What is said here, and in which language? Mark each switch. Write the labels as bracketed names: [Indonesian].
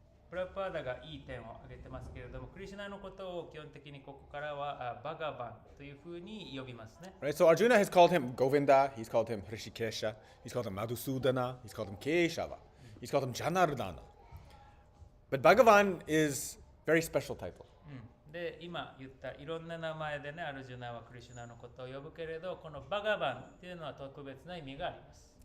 [Japanese] プラパーダがいい点を挙げてますけれども、クリシュナのことを基本的にここからはバガバンというふうに呼びますね。 [English] Right, so Arjuna has called him Govinda, he's called him Hrishikesha, he's called him Madhusudana, he's called him Keshava, he's called him Janardana. But Bhagavan is a very special title. [Japanese] で、今言ったいろんな名前でね、アルジュナはクリシュナのことを呼ぶけれど、このバガバンっていうのは特別な意味があります。